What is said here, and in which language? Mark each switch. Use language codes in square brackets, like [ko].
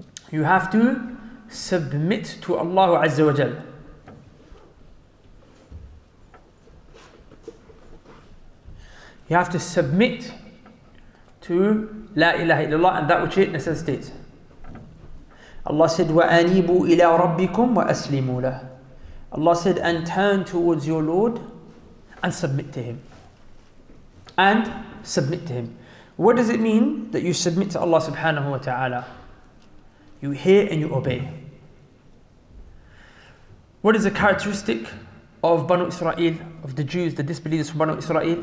[en] You have to submit to Allah Azza wa Jal. You have to submit to La ilaha illallah and that which it necessitates. Allah said, [ar] وَأَنِيبُوا إِلَىٰ رَبِّكُمْ وَأَسْلِمُوا لَهُ. [en] Allah said, and turn towards your Lord and submit to Him. And submit to Him. What does it mean that you submit to Allah subhanahu wa ta'ala? You hear and you obey. What is the characteristic of Banu Israel, of the Jews, the disbelievers from Banu Israel?